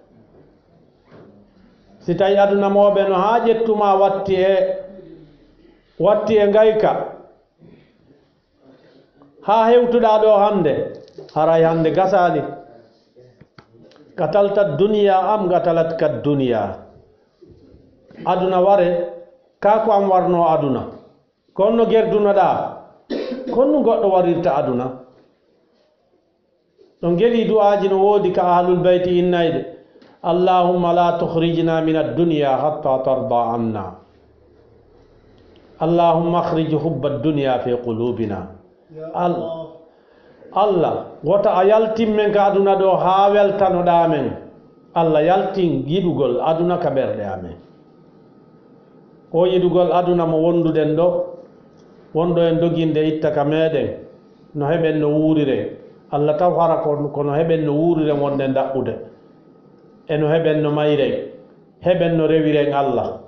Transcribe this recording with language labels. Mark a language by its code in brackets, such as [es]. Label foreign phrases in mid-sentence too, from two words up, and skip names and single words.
[ff] si tawi aduna moɓe no ha ƴettuma watti e gayka ha hewtuɗa ɗo hande haray hande gasali gatalta duniya am gatalat ka duniya aduna ware ka ko am warno aduna konno gerdunoɗa konno goɗɗo warirta aduna ɗon geli du'aji no woodi ka [ar] أهل البيت [ff] innayde [ar] اللهم لا تخرجنا من الدنيا حتى ترضى عنا اللهم أخرج حب الدنيا في قلوبنا [ff] Allah wota a yaltin men ka aduna ɗo ha weltanoɗa men Allah yaltin yiɗugol aduna ka ɓerɗe amen o yiɗugol aduna mo wonduɗen ɗo wonɗo en doginde itta ka meɗen no heɓen no wuuriren Allah taw hara kono heɓen no wuuriren wonde daɓɓude e no heɓen no mayren heɓen no rewiren Allah